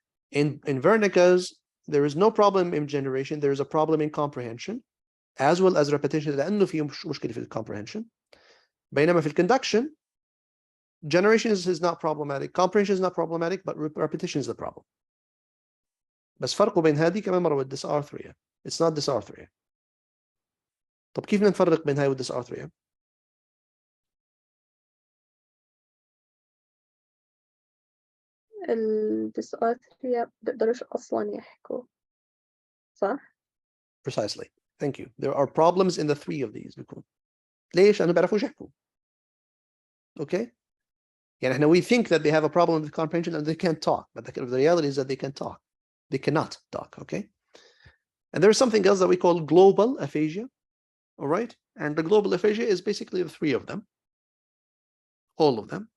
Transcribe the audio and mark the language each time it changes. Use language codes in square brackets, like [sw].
[en] In Wernicke's, there is no problem in generation, there is a problem in comprehension as well as repetition [ar] لأنه في مشكلة في [en] comprehension. [ar] بينما في [en] conduction, generation is not problematic, comprehension is not problematic, but repetition is the problem. [ar] بس فرقه بين هذه كمان مرة والدysarthria. [en] It's not dysarthria. [ar] طب كيف نفرق بين هاي والدysarthria؟ الديسارثريا بيقدروش أصلا يحكوا صح؟ [en] Precisely. Thank you. There are problems in the three of these. [ar] بيكون ليش؟ لأنه بيعرفوش يحكوا. [en] Okay? [ar] يعني احنا [en] we think that they have a problem with comprehension and they can't talk, but the reality is that they can talk. They cannot talk. Okay? And there's something else that we call global aphasia. All right? And the global aphasia is basically the three of them. All of them.